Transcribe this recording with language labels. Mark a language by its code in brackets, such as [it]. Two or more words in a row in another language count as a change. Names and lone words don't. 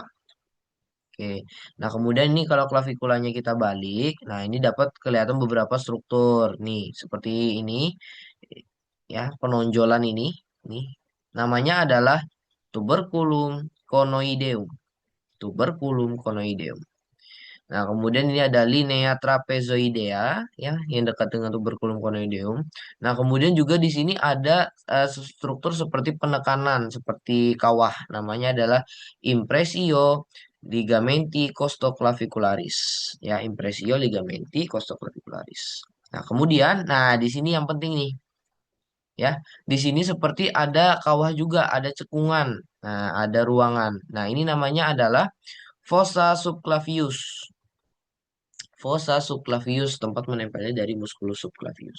[id] Oke, nah kemudian ini kalau klavikulanya kita balik, nah ini dapat kelihatan beberapa struktur nih, seperti ini, ya penonjolan ini namanya adalah tuberculum conoideum, tuberculum conoideum. Nah kemudian ini ada linea trapezoidea, ya yang dekat dengan tuberculum conoideum. Nah kemudian juga di sini ada struktur seperti penekanan, seperti kawah, namanya adalah impresio ligamenti costoclavicularis. Ya, impresio ligamenti costoclavicularis. Nah, kemudian, nah di sini yang penting nih, ya. Di sini seperti ada kawah juga, ada cekungan. Nah, ada ruangan. Nah, ini namanya adalah fossa subclavius. Fossa subclavius, tempat menempelnya dari musculus subclavius.